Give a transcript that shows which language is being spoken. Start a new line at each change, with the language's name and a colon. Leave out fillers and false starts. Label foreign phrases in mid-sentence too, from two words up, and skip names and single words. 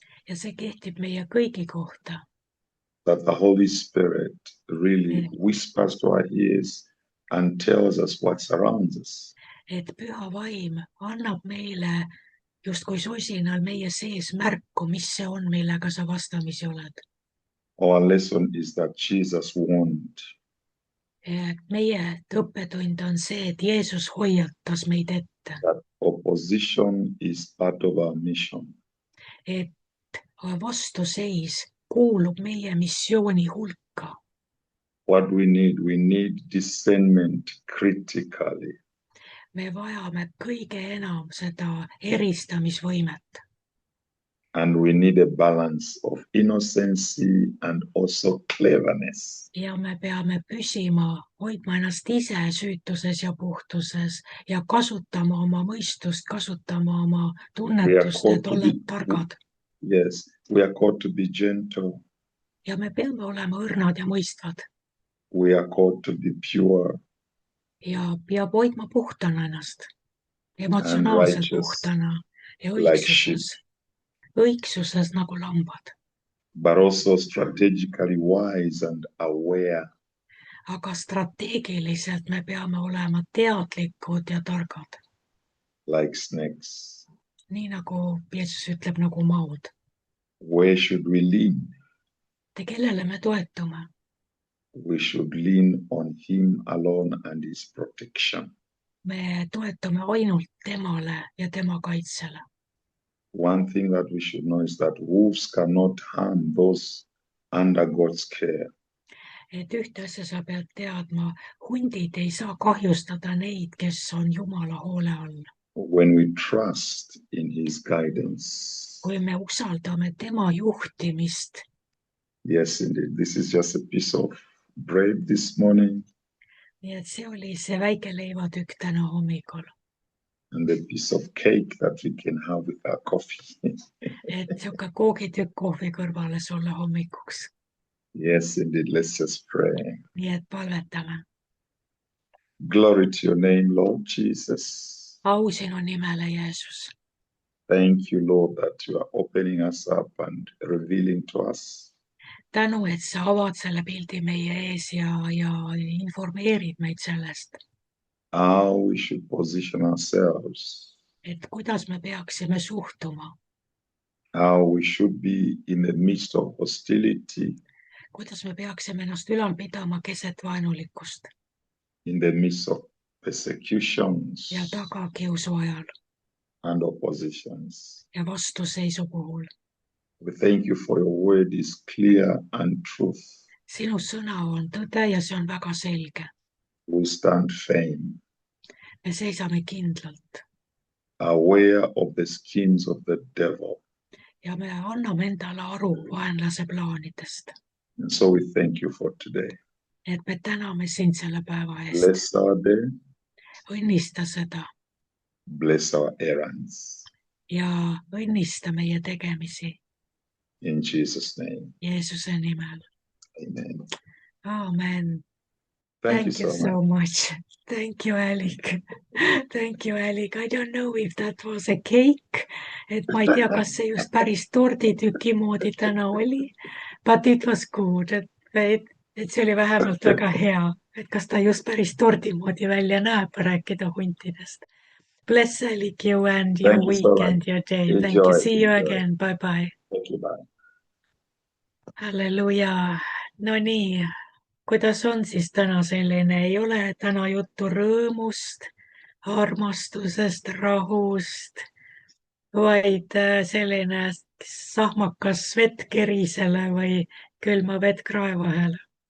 Estonian: Ja see kehtib meie kõigi kohta.
English: that the Holy Spirit really whispers to our ears and tells us what surrounds us.
Estonian: Et Püha Vaim annab meile justkui sosinal meie sees märku, mis see on, millega sa vastamisi oled.
English: Our lesson is that Jesus warned.
Estonian: Meie õppetund on see, et Jeesus hoiatas meid ette,
English: That opposition is part of our mission.
Estonian: et vastuseis kuulub meie missiooni hulka.
English: What we need discernment critically.
Estonian: Me vajame kõige enam seda eristamisvõimet.
English: And we need a balance of innocency and also cleverness.
Estonian: Ja me peame püsima, hoidma ennast ise süütuses ja puhtuses ja kasutama oma mõistust, kasutama oma tunnetust, et olla targad.
English: Yes, we are called to be gentle.
Estonian: Ja me peame olema õrnad ja mõistvad.
English: We are called to be pure.
Estonian: Ja peab hoidma puhtana ennast, emotsionaalselt puhtana ja õigsuses nagu lambad.
English: But also strategically wise and aware.
Estonian: Aga strateegiliselt me peame olema teadlikud ja targad.
English: Like snakes.
Estonian: Nii nagu Jeesus ütleb, nagu maod.
English: Where should we lean?
Estonian: Kellele me toetume?
English: We should lean on him alone and his protection.
Estonian: Me toetume ainult temale ja tema kaitsele.
English: One thing that we should know is that wolves cannot harm those under God's care.
Estonian: Et ühte asja sa pead teadma, hundid ei saa kahjustada neid, kes on Jumala hoole all.
English: When we trust in his guidance.
Estonian: Kui me usaldame tema juhtimist.
English: Yes, indeed. This is just a piece of bread this morning.
Estonian: Nii et see oli see väike leivatükk täna hommikul.
English: And a piece of cake that we can have with our coffee.
Estonian: Et siuke koogitükk kohvi kõrvale sulle hommikuks.
English: Yes, indeed. Let's just pray.
Estonian: Nii et palvetame.
English: Glory to your name, Lord Jesus.
Estonian: Au sinu nimele, Jeesus.
English: Thank you, Lord, that you are opening us up and revealing to us.
Estonian: Tänu, et sa avad selle pildi meie ees ja informeerid meid sellest.
English: How we should position ourselves.
Estonian: Et kuidas me peaksime suhtuma.
English: How we should be in the midst of hostility.
Estonian: Kuidas me peaksime ennast ülal pidama keset vaenulikkust.
English: In the midst of persecutions.
Estonian: Ja tagakiusu ajal.
English: And oppositions.
Estonian: Ja vastuseisu puhul.
English: We thank you for your word is clear and truth.
Estonian: Sinu sõna on tõde ja see on väga selge.
English: We stand firm.
Estonian: Me seisame kindlalt.
English: Aware of the schemes of the devil.
Estonian: Ja me anname endale aru vaenlase plaanidest.
English: And so we thank you for today.
Estonian: Et me täname sind selle päeva eest.
English: Bless our day.
Estonian: Õnnista seda.
English: Bless our errands.
Estonian: Ja õnnista meie tegemisi.
English: In Jesus' name.
Estonian: Jeesuse nimel.
English: Amen.
Estonian: Amen.
English: Thank you so much. Thank you, Alec. Thank you, Alec. I don't know if that was a cake.
Estonian: Et ma ei tea, kas see just päris torditüki moodi täna oli.
English: But it was good.
Estonian: Et see oli vähemalt väga hea. Et kas ta just päris tordi moodi välja näeb, rääkida huntidest.
English: Bless Alec you and your weekend, your day. Thank you. See you again. Bye-bye. Thank you, bye.
Estonian: Halleluja. No nii, kuidas on siis täna selline? Ei ole täna juttu rõõmust, armastusest, rahust, vaid selline sahmakas vett kerisele või külma vett krae vahele.